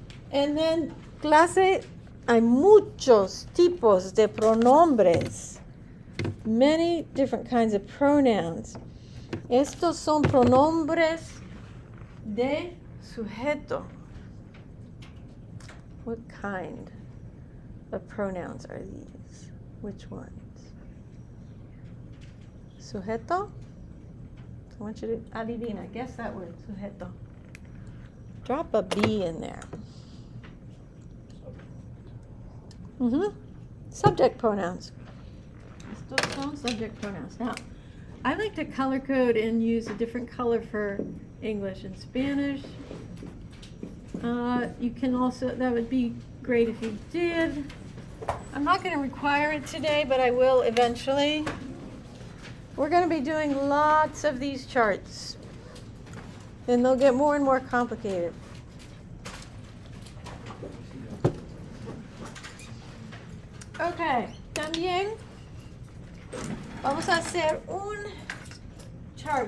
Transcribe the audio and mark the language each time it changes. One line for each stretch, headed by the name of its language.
English: And then,
Spanish: clase, hay muchos tipos de pronombres.
English: Many different kinds of pronouns.
Spanish: Estos son pronombres de sujeto.
English: What kind of pronouns are these? Which ones? Sujeto? I want you to
Spanish: adivina.
English: Guess that word. Sujeto. Drop a B in there. Subject pronouns.
Spanish: Estos son
English: subject pronouns. Now, I like to color code and use a different color for English and Spanish. You can also, that would be great if you did. I'm not going to require it today, but I will eventually. We're going to be doing lots of these charts, and they'll get more and more complicated.
Spanish: Okay, también vamos a hacer un chart.